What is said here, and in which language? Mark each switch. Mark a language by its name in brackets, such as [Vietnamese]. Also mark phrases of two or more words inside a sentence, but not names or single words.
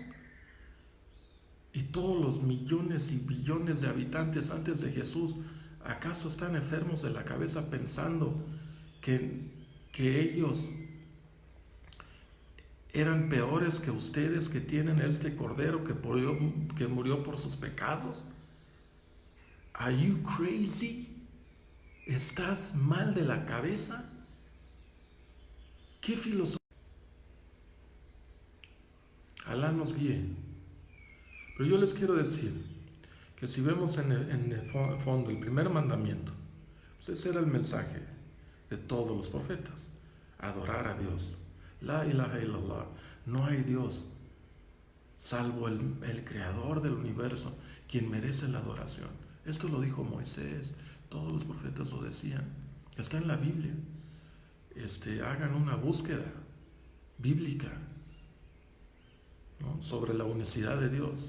[Spanish] Y todos los millones y billones de habitantes antes de Jesús, ¿acaso están enfermos de la cabeza pensando que ellos eran peores que ustedes que tienen este cordero que murió por sus pecados? [English] Are you crazy? [Spanish] ¿Estás mal de la cabeza? ¿Qué filosofía? Alá nos guíe. Pero yo les quiero decir que si vemos en el fondo el primer mandamiento, pues ese era el mensaje de todos los profetas: adorar a Dios. [Arabic] لا إله إلا الله, [Spanish] no hay Dios salvo el creador del universo, quien merece la adoración. Esto lo dijo Moisés, todos los profetas lo decían, está en la Biblia. Hagan una búsqueda bíblica, ¿no?, sobre la unicidad de Dios.